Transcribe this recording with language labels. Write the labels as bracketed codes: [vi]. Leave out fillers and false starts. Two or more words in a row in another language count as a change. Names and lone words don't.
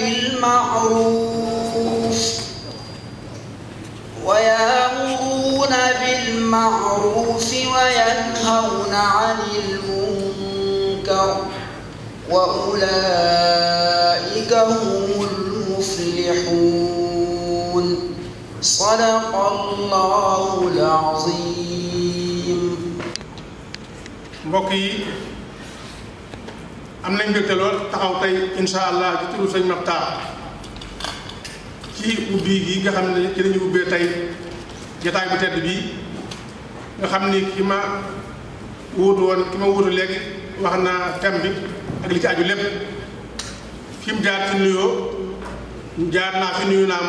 [ar] بالمعروف وينهون عن المنكر وأولئك هم المفلحون صدق الله العظيم. [wo] mbokk yi am nañ mbégte lool taxaw tey [ar] إن شاء الله [wo] ci turu sëñ Maxtaar ci ubbi gi nga xam ne ci lañu ubbee tey jotaay bu tedd bii nga xam ni ki ma wuutu léegi wax na thème bi ak li ci aju lépp fi mu jaar ci nuyoo jaar naa fi nuyu naa